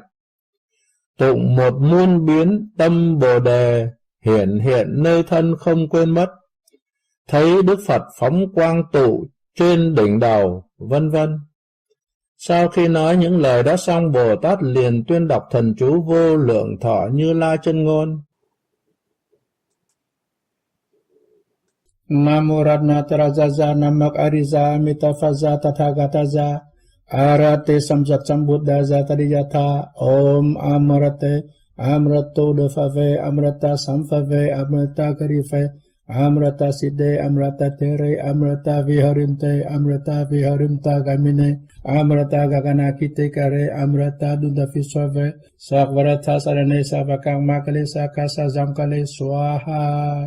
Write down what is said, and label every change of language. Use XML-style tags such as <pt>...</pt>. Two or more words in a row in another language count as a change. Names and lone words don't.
<vi>Tụng 1 muôn biến tâm Bồ đề hiển hiện nơi thân không quên mất. Thấy Đức Phật phóng quang tụ trên đỉnh đầu, vân vân. Sau khi nói những lời đó xong, Bồ Tát liền tuyên đọc thần chú Vô Lượng Thọ Như Lai chân ngôn.</vi> <sa>Namo Ratnatarajaja Namak Ariza Mitafaza Tathagataja Arate Samjat Sambuddhaja Tadiyatha Om Amrate Amrato Dafave Amrata Samfave Amrata Karife Amrata Siddhe Amrata Tere Amrata Viharimte Amrata Viharimta Gamine Amrata Gaganakite Kare Amrata Dundafiswave Sakvarata Sarane Savakang Makale Sakasa Zamkale Swaha.</sa>